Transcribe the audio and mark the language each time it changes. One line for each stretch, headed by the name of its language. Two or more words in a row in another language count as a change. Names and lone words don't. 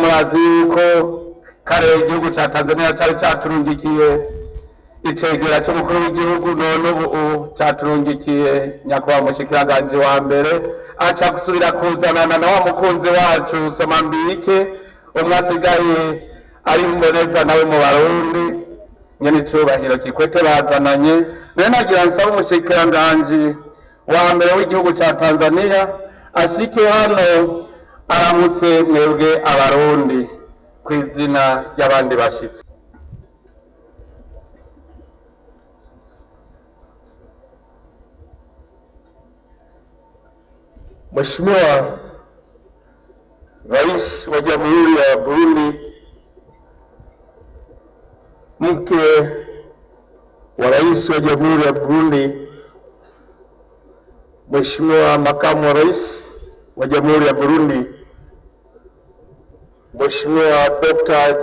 Rundi: murazi yuko kare igihugu ca Tanzania cari caturungikiye icegera c'umukuru w'igihugu, none ubu caturungikiye nyakubahwa umushikiranganji wa mbere aca gusubira kuzanana na wa mukunzi wacu Somambike umwe asigaye ari mboneza nawe mu Barundi nyene icubahiro Kikwete bazananye. Rero nagira nsaba umushikiranganji wa mbere w'igihugu ca Tanzania ashike hano aramutse mwebwe Abarundi kw'izina ry'abandi bashitsi.
Swahili: Mheshimiwa Rais wa Jamhuri ya Burundi, mke wa Rais wa Jamhuri ya Burundi, Mheshimiwa Makamu wa Rais wa Jamhuri ya Burundi, Mheshimiwa Dr.